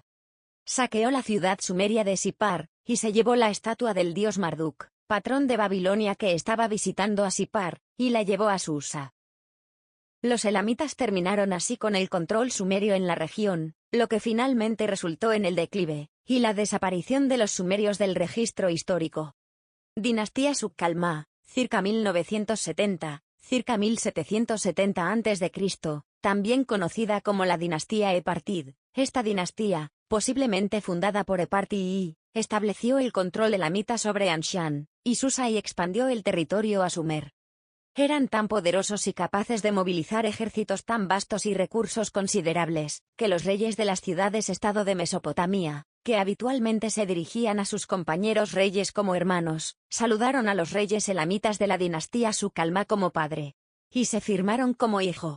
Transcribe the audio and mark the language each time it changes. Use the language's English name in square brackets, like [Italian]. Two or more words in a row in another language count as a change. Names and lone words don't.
[Spanish] Saqueó la ciudad sumeria de Sipar, y se llevó la estatua del dios Marduk, patrón de Babilonia que estaba visitando a Sipar, y la llevó a Susa. Los elamitas terminaron así con el control sumerio en la región, lo que finalmente resultó en el declive y la desaparición de los sumerios del registro histórico. Dinastía Suk-Kalma, circa 1970, circa 1770 a.C., también conocida como la dinastía Epartid. Esta dinastía, posiblemente fundada por Eparti I, estableció el control elamita sobre Anshan y Susa y expandió el territorio a Sumer. Eran tan poderosos y capaces de movilizar ejércitos tan vastos y recursos considerables, que los reyes de las ciudades-estado de Mesopotamia, que habitualmente se dirigían a sus compañeros reyes como hermanos, saludaron a los reyes elamitas de la dinastía Suk-Kalma como padre, y se firmaron como hijo.